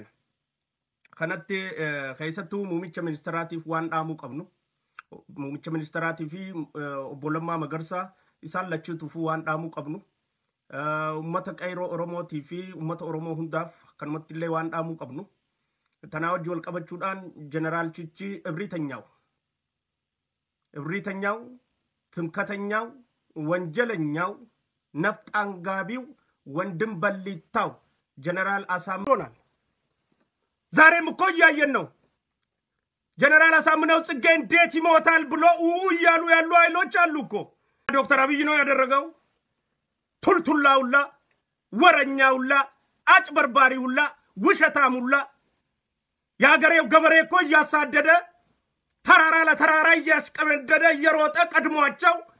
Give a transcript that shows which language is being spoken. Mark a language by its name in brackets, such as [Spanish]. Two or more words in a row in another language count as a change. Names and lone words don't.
[Oromo] kanatti keessattuu muumicha ministeeraatiif waan dhaamuu qabnu muumicha ministeeraatii fi obbo Lammaa Magarsaa isaan lachuutuuf waan dhaamuu qabnu ummata qayroo Oromootii fi ummata Oromoo hundaaf kanumatti illee waan dhaamuu qabnu tanaa wajji wal qabachuudhaan jeneraal Chichi [Amharic] Ibriitanyaaw ትምከተኛው ወንጀለኛው ነፍጥ አንጋቢው ወንድም በሊታው ጀነራል አሳምነው ዛሬም እኮ ያየን ነው ጀነራል አሳምነው ጽጌ እንዴት ይሞታል ብሎ ያሉ ኃይሎች አሉ እኮ ዶክተር አብይ ነው ያደረገው ቱልቱላውላ ወረኛውላ አጭበርባሪውላ ውሸታሙላ ያገሬው ገበሬ እኮ ያሳደደ ተራራ ለተራራ ያስቀመደደ የሮጠ ቀድሟቸው